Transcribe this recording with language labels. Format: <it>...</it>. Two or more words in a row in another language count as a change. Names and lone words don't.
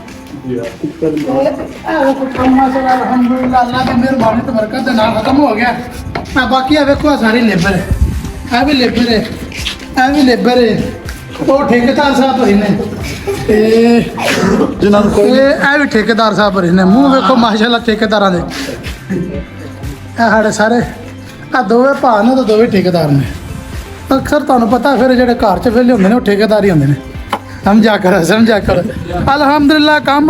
<hi>अल्हम्दुलिल्लाह अल्लाह की मेहरबानी तो बरकत है ना खत्म हो गया मैं बाकी है देखो सारी लेबर है</hi> <pa>ਇਹ ਵੀ ਲੇਬਰ ਹੈ ਇਹ ਵੀ ਲੇਬਰ ਹੈ ਉਹ ਠੇਕੇਦਾਰ ਸਾਹਿਬ ਹੋਏ ਨੇ ਤੇ ਜਿਨ੍ਹਾਂ ਨੂੰ ਕੋਈ ਇਹ ਵੀ ਠੇਕੇਦਾਰ ਸਾਹਿਬ ਹੋਏ ਨੇ ਮੂੰਹ ਵੇਖੋ ਮਾਸ਼ਾਅੱਲਾ ਠੇਕੇਦਾਰਾਂ ਦੇ ਇਹ ਸਾਡੇ ਸਾਰੇ ਆ ਦੋਵੇਂ ਭਾ ਨੇ ਤੇ ਦੋਵੇਂ ਠੇਕੇਦਾਰ ਨੇ ਅਕਸਰ ਤੁਹਾਨੂੰ ਪਤਾ ਫਿਰ ਜਿਹੜੇ ਘਰ 'ਚ ਵਿਹਲੇ ਹੁੰਦੇ ਨੇ ਉਹ ਠੇਕੇਦਾਰ ਹੀ ਹੁੰਦੇ ਨੇ ਸਮਝਿਆ ਕਰ ਅਲਹਮਦੁਲਿਲਾ ਕੰਮ</pa>